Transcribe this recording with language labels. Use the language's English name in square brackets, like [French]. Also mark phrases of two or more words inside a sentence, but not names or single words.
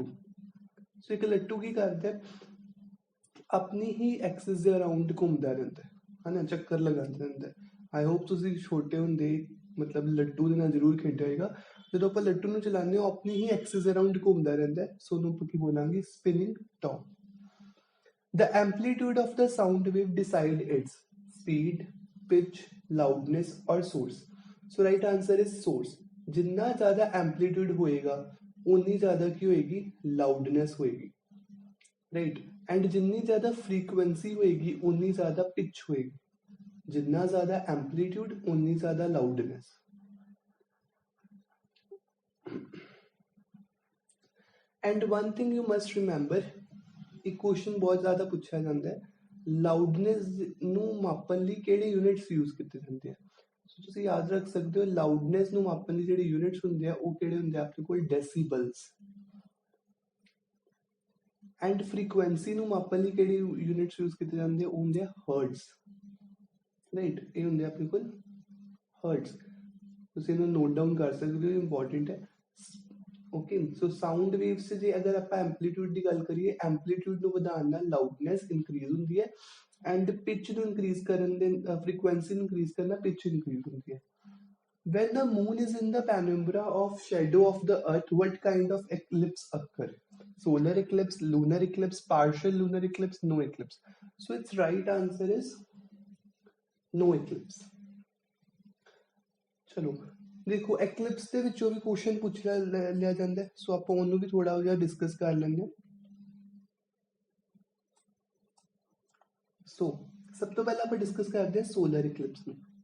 [Punjabi] ਸੋ ਇੱਕ ਲੱਟੂ ਕੀ ਕਰਦਾ? ਆਪਣੀ ਹੀ ਐਕਸਿਸ ਦੇ ਅਰਾਊਂਡ ਘੁੰਮਦਾ ਰਹਿੰਦਾ ਹੈ ਨਾ, ਚੱਕਰ ਲਗਾਉਂਦਾ ਰਹਿੰਦਾ। [English] I hope [Punjabi] ਤੁਸੀਂ ਛੋਟੇ ਹੁੰਦੇ ਮਤਲਬ ਲੱਟੂ ਦੇ ਨਾਲ ਜ਼ਰੂਰ ਖੇਡਿਆ ਹੋਏਗਾ। ਜਦੋਂ ਆਪਾਂ ਲੱਟੂ ਨੂੰ ਚਲਾਉਂਦੇ ਹਾਂ, ਆਪਣੀ ਹੀ ਐਕਸਿਸ ਦੇ ਅਰਾਊਂਡ ਘੁੰਮਦਾ ਰਹਿੰਦਾ ਹੈ। ਸੋ ਉਹਨੂੰ ਆਪਾਂ ਕੀ ਬੋਲਾਂਗੇ? [English] spinning top. The amplitude of the sound wave decide its speed, pitch, loudness or source. So right answer is source. [Hindi] जितना ज़्यादा एम्पलीट्यूड होएगा उतनी ज़्यादा की होएगी? लाउडनेस होएगी, राइट। एंड जितनी ज़्यादा फ्रीक्वेंसी होएगी उतनी ज़्यादा पिच होएगी। जितना ज़्यादा एम्पलीट्यूड उतनी ज़्यादा लाउडनेस। [English] and one thing you must remember, [Hindi] एक क्वेश्चन बहुत ज़्यादा पूछा जाता है, [Punjabi] ਲਾਊਡਨੈਸ ਨੂੰ ਮਾਪਣ ਲਈ ਕਿਹੜੇ [English] units use [Punjabi] ਕੀਤੇ ਜਾਂਦੇ ਆ। ਸੋ ਤੁਸੀਂ ਯਾਦ ਰੱਖ ਸਕਦੇ ਹੋ, ਲਾਊਡਨੈਸ ਨੂੰ ਮਾਪਣ ਲਈ ਜਿਹੜੇ ਯੂਨਿਟਸ ਹੁੰਦੇ ਆ ਉਹ ਕਿਹੜੇ ਹੁੰਦੇ ਆ ਆਪਣੇ ਕੋਲ? ਡੈਸੀਬਲਸ। ਐਂਡ ਫ੍ਰੀਕੁਐਂਸੀ ਨੂੰ ਮਾਪਣ ਲਈ ਕਿਹੜੇ [English] units use [Punjabi] ਕੀਤੇ ਜਾਂਦੇ ਆ? ਉਹ ਹੁੰਦੇ ਆ ਹਰਟਜ਼, ਰਾਈਟ। ਇਹ ਹੁੰਦੇ ਆ ਆਪਣੇ ਕੋਲ ਹਰਟਜ਼। ਤੁਸੀਂ ਇਹਨੂੰ [English] note down [Punjabi] ਕਰ ਸਕਦੇ ਹੋ, ਇੰਪੋਰਟੈਂਟ ਹੈ। [English] okay, so sound waves [Punjabi] ਜੇ ਅਗਰ ਆਪਾਂ ਐਂਪਲੀਟਿਊਡ ਦੀ ਗੱਲ ਕਰੀਏ, ਐਂਪਲੀਟਿਊਡ ਨੂੰ ਵਧਾਉਣ ਨਾਲ [English] loudness increase [Punjabi] ਹੁੰਦੀ ਹੈ। ਐਂਡ ਪਿਚ ਨੂੰ ਇਨਕਰੀਜ਼ ਕਰਨ ਦੇ, ਫ੍ਰੀਕੁਐਂਸੀ ਨੂੰ ਇਨਕਰੀਜ਼ ਕਰਨ ਨਾਲ [English] pitch increase [Punjabi] ਹੁੰਦੀ ਹੈ। [English] When the moon is in the penumbra of shadow of the earth, what kind of eclipse occur? solar eclipse, lunar eclipse, partial lunar eclipse, no eclipse. So its right answer is no eclipse. [Punjabi] ਚਲੋ ਦੇਖੋ ਐਕਲਿਪਸ ਦੇ ਵਿੱਚੋਂ ਵੀ ਕੁਐਸਚਨ ਪੁੱਛ ਲਿਆ ਜਾਂਦਾ ਹੈ, ਸੋ ਆਪਾਂ ਉਹਨੂੰ ਵੀ ਥੋੜਾ ਜਿਹਾ ਡਿਸਕਸ ਕਰ ਲੈਂਦੇ ਹਾਂ। ਸੋ ਸਭ ਤੋਂ ਪਹਿਲਾਂ ਆਪਾਂ ਡਿਸਕਸ ਕਰਦੇ ਹਾਂ [English] solar eclipse [Punjabi] ਨੂੰ।